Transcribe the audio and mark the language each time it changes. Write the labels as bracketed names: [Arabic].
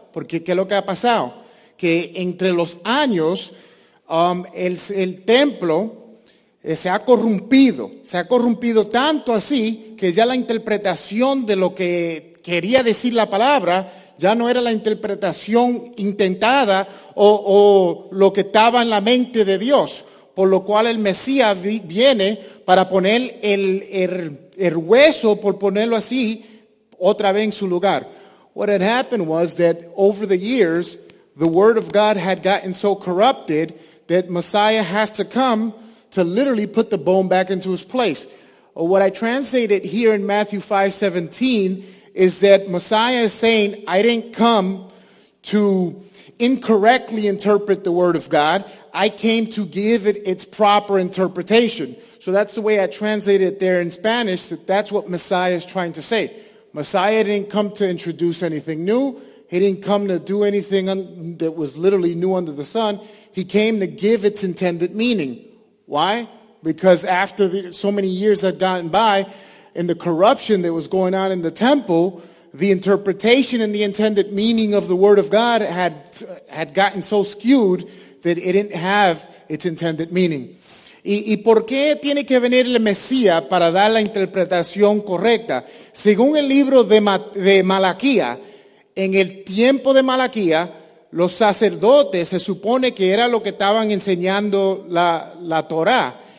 [Spanish] Porque ¿qué es lo que ha pasado? Que entre los años el templo se ha corrompido tanto así que ya la interpretación de lo que quería decir la palabra ya no era la interpretación intentada o lo que estaba en la mente de Dios, por lo cual el Mesías viene para poner el hueso, por ponerlo así, otra vez en su lugar. [English] What had happened was that over the years, the Word of God had gotten so corrupted that Messiah has to come to literally put the bone back into its place. What I translated here in Matthew 5:17 is that Messiah is saying, I didn't come to incorrectly interpret the Word of God. I came to give it its proper interpretation. So that's the way I translated it there in Spanish, that's what Messiah is trying to say. Messiah didn't come to introduce anything new. He didn't come to do anything that was literally new under the sun. He came to give its intended meaning. Why? Because after so many years had gotten by, and the corruption that was going on in the temple, the interpretation and the intended meaning of the Word of God had gotten so skewed that it didn't have its intended meaning. [Spanish] ¿Y por qué tiene que venir el Mesías para dar la interpretación correcta? Según el libro de Malaquía, en el tiempo de Malaquía, los sacerdotes se supone que era lo que estaban enseñando la Torá.